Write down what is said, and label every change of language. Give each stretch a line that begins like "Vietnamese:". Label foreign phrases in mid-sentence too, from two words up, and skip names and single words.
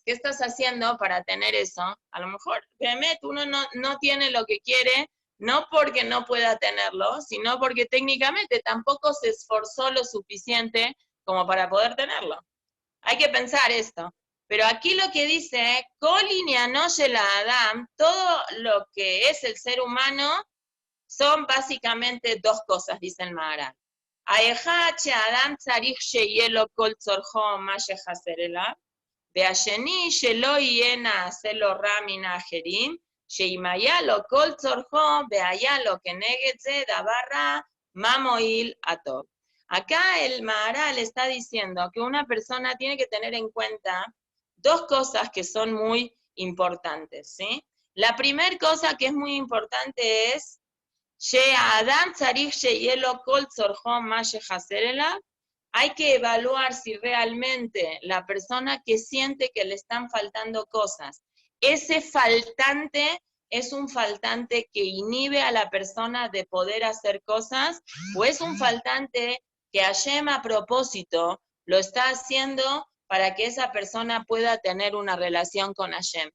Spanish: ¿Qué estás haciendo para tener eso? A lo mejor, realmente uno no tiene lo que quiere, no porque no pueda tenerlo, sino porque técnicamente tampoco se esforzó lo suficiente como para poder tenerlo. Hay que pensar esto. Pero aquí lo que dice, Adam, todo lo que es el ser humano, son básicamente 2 cosas, dice el Maharal.
Hebrew: האחד שהאדם צריך שיהיה לו כל צורכו מה שחסר אליו, והשני שלא יהיה נעשה לו רע מן האחרים, שאם היה לו כל צורכו והיה לו כנגד זה דבר רע, מה מועיל הטוב.
Spanish: Acá el Maharal está diciendo que una persona tiene que tener en cuenta 2 cosas que son muy importantes, ¿sí? La primera cosa que es muy importante es hay que evaluar si realmente la persona que siente que le están faltando cosas, ese faltante es un faltante que inhibe a la persona de poder hacer cosas, o es un faltante que Hashem a propósito lo está haciendo para que esa persona pueda tener una relación con Hashem.